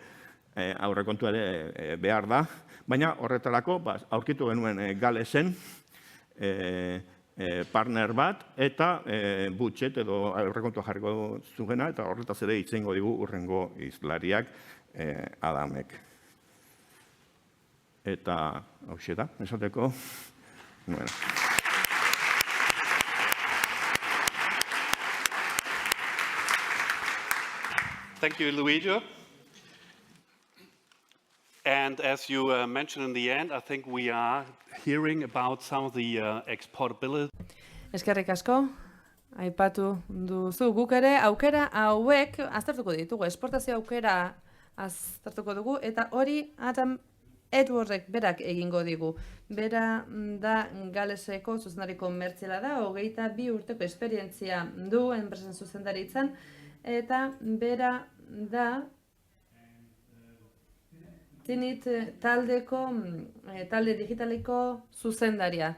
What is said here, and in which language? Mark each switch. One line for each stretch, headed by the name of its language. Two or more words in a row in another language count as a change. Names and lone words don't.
Basque: ere behar da, baina horretarako aurkitu genuen Galesen partner bat, eta budget edo aurrekontua jarriko zugena, eta horretaz ere itzengo digu urrengo hizlariak Adamek. Eta hauxe da, esateko, bueno.
English: Thank you, Luigi. And as you mentioned in the end, I think we are hearing about some of the exportability.
Basque: Eskerrik asko, aipatu duzu guk ere aukera hauek aztertuko ditugu, esportazio aukera aztertuko dugu, eta hori Adam Edwardek berak egingo digu. Bera da Galeseko zuzendari komertziala da, 22 urteko esperientzia du enpresen zuzendaritzan, eta bera da Tinit talde digitaleko zuzendaria.